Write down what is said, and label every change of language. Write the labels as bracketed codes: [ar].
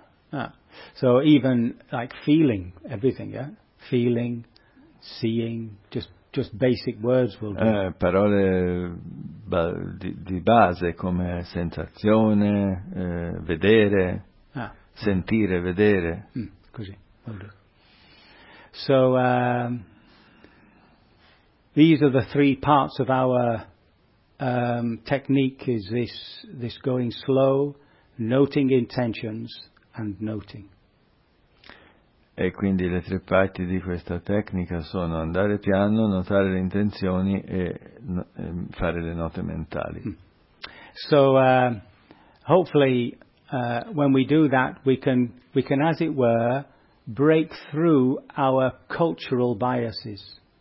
[en] Ah, so even like feeling, everything, yeah? Feeling, seeing, just basic words will do. [it] Parole di base come sensazione, vedere, ah. Sentire, vedere. Così, [en] will do. So, these are the three parts of our technique, is this going slow, noting intentions, and noting. [it] E quindi le tre parti di questa tecnica sono andare piano, notare le intenzioni e fare le note mentali. [en] So, hopefully, when we do that, we can, as it were, break through our cultural biases.